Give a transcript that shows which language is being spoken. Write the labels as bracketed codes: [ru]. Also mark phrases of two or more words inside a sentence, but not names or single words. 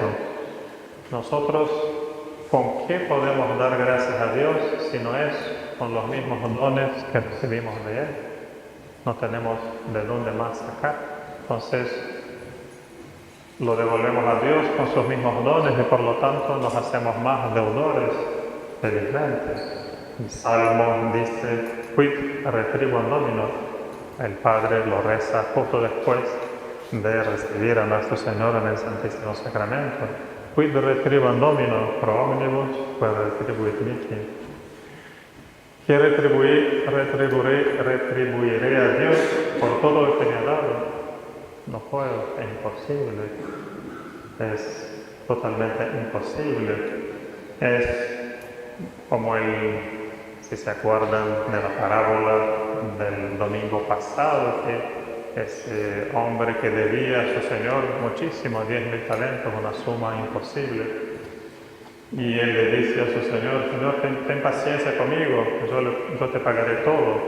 [es] Nosotros, ¿con qué podemos dar gracias a Dios si no es con los mismos dones que recibimos de Él? No tenemos de dónde más sacar. Entonces, lo devolvemos a Dios con sus mismos dones y por lo tanto nos hacemos más deudores, felizmente. El Salmo dice, [la] quid retribuam Domino. [es] El Padre lo reza justo después de recibir a nuestro Señor en el Santísimo Sacramento. [la] Quid retribuam Domino pro omnibus, quid retribuit mihi. [es] ¿Qué retribuiré a Dios por todo lo que me ha dado? No puedo, es imposible. Es totalmente imposible. Es como si se acuerdan de la parábola del domingo pasado, que ese hombre que debía a su señor muchísimo, 10.000 talentos, una suma imposible, y él le dice a su señor, ten paciencia conmigo, yo te pagaré todo.